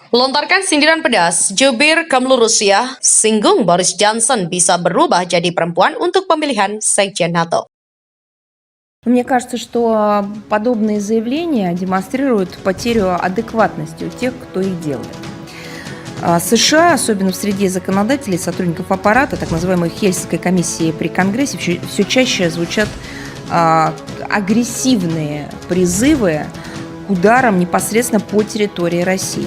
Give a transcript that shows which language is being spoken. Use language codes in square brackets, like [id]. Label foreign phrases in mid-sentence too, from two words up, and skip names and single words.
[id] Lontarkan sindiran pedas, jubir Kremlin Rusia singgung Boris Johnson bisa berubah jadi perempuan untuk pemilihan Sekjen NATO. [ru] Мне кажется, что подобные заявления демонстрируют потерю адекватности у тех, кто их делает. США, особенно в среде законодателей, сотрудников аппарата, так называемой Хельсинской комиссии при Конгрессе, все чаще звучат агрессивные призывы к ударам непосредственно по территории России.